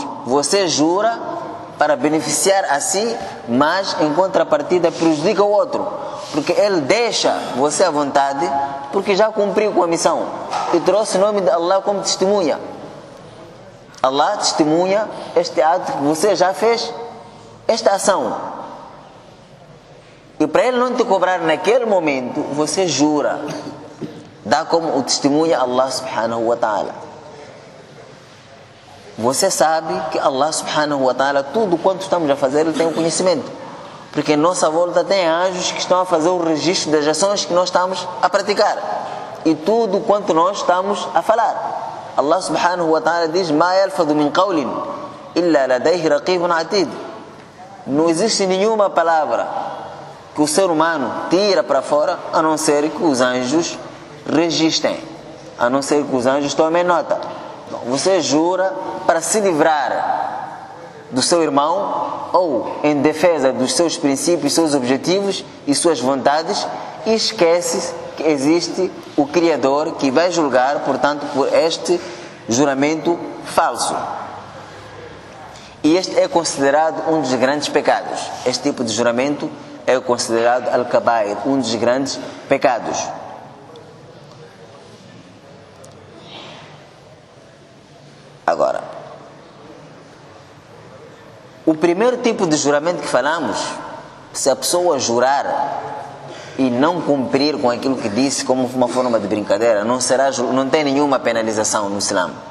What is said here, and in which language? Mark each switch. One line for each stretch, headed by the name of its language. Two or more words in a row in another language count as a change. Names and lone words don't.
Portuguese: Você jura para beneficiar a si, mas em contrapartida prejudica o outro, porque ele deixa você à vontade, porque já cumpriu com a missão e trouxe o nome de Allah como testemunha. Allah testemunha este ato que você já fez, esta ação. E para ele não te cobrar naquele momento, você jura, dá como o testemunha
Arabic: الله سبحانه وتعالى.
Portuguese: Você sabe que
Arabic: الله سبحانه وتعالى,
Portuguese: tudo quanto estamos a fazer, Ele tem o conhecimento. Porque em nossa volta tem anjos que estão a fazer o registro das ações que nós estamos a praticar. E tudo quanto nós estamos a falar.
Arabic: الله سبحانه وتعالى diz: مَا يَلْفَظُ مِنْ قَوْلٍ إِلَّا لَدَيْهِ رَقِيبٌ عَتِيدٌ.
Portuguese: Não existe nenhuma palavra que o ser humano tira para fora, a não ser que os anjos registrem, a não ser que os anjos tomem nota. Você jura para se livrar do seu irmão ou em defesa dos seus princípios, seus objetivos e suas vontades, e esquece que existe o Criador que vai julgar, portanto, por este juramento falso. E este é considerado um dos grandes pecados. Este tipo de juramento é considerado al-kabair, um dos grandes pecados. Agora, o primeiro tipo de juramento que falamos, se a pessoa jurar e não cumprir com aquilo que disse como uma forma de brincadeira, não tem nenhuma penalização no Islã.